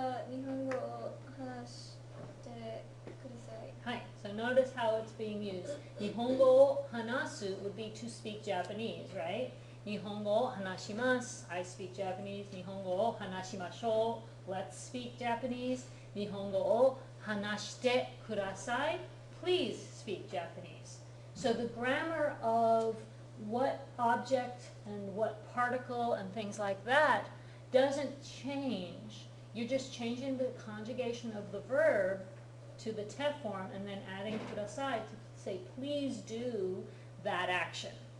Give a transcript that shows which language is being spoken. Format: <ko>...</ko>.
<ja>日本語を話してください。</ja> <en>Hi, so notice how it's being used.</en> <ja>日本語を話す</ja> <en>would be to speak Japanese, right?</en> <ja>日本語を話します</ja> <en>I speak Japanese.</en> <ja>日本語を話しましょう</ja> <en>Let's speak Japanese.</en> <ja>日本語を話してください</ja> <en>Please speak Japanese. So the grammar of what object and what particle and things like that doesn't change. You're just changing the conjugation of the verb to the te form and then adding kudasai to say, please do that action.</en>